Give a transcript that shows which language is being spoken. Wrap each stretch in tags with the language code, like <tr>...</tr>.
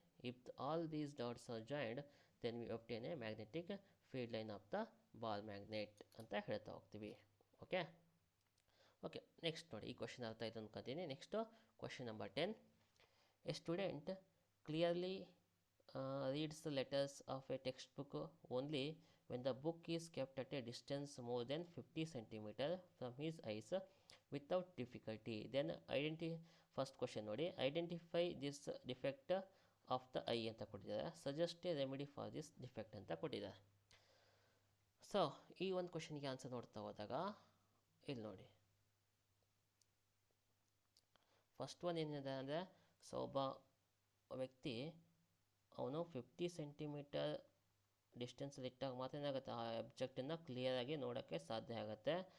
<en>if all these dots are joined then we obtain a magnetic field line of the bar magnet</en> <kn>ಅಂತ ಹೇಳ್ತಾ ಹೋಗ್ತೀವಿ. Okay next ನೋಡಿ, ಈ question ಅರ್ಥ ಆಯ್ತು ಅಂದ್ಕೊತೀನಿ. Next question number 10.</kn> <en>A student clearly reads the letters of a textbook only when the book is kept at a distance more than 50 cm from his eyes without difficulty. Then first question ನೋಡಿ, identify this defect of the eye</en> <kn>ಅಂತ ಕೊಟ್ಟಿದ್ದಾರೆ,</kn> <en>Suggest a remedy for this defect ಅಂತ ಕೊಟ್ಟಿದ್ದಾರೆ.</en> <kn>So ಈ ಒಂದು ಕ್ವಶನ್ಗೆ answer ನೋಡ್ತಾ ಹೋದಾಗ ಇಲ್ಲಿ ನೋಡಿ, ಫಸ್ಟ್ ಒನ್ ಏನಿದೆ ಅಂದರೆ, ಸೊ ಒಬ್ಬ ವ್ಯಕ್ತಿ ಅವನು 50 ಸೆಂಟಿಮೀಟರ್ ಡಿಸ್ಟೆನ್ಸಲ್ಲಿ ಇಟ್ಟಾಗ ಮಾತ್ರ ಏನಾಗುತ್ತೆ ಆ ಆಬ್ಜೆಕ್ಟನ್ನು ಕ್ಲಿಯರಾಗಿ ನೋಡೋಕ್ಕೆ ಸಾಧ್ಯ ಆಗುತ್ತೆ.</kn>